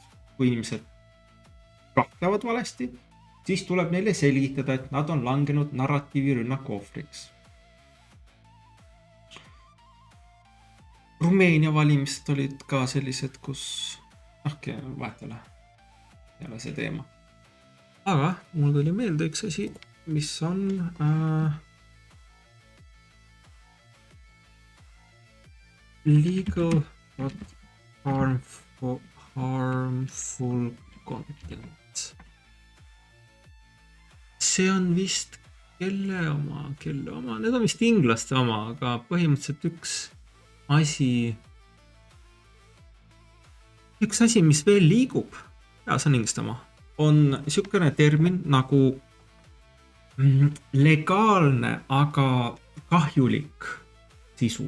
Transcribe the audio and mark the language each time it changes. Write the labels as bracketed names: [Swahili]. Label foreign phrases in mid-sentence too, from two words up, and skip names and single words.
[Estonian] Kui inimesed rahkevad valesti, siis tuleb neile selgitada, et nad on langenud narratiivirünnaku ohvriks. Rumeenia valimised olid ka sellised, kus vahetele ei ole see teema. Aga mul tuli meelde üks asi, mis on [English] legal but harmful content. [Estonian] See on vist kelle oma, need on vist inglaste oma, aga põhimõtteliselt üks asi, mis veel liigub, see on inglaste oma, on niisugune termin nagu legaalne, aga kahjulik sisu.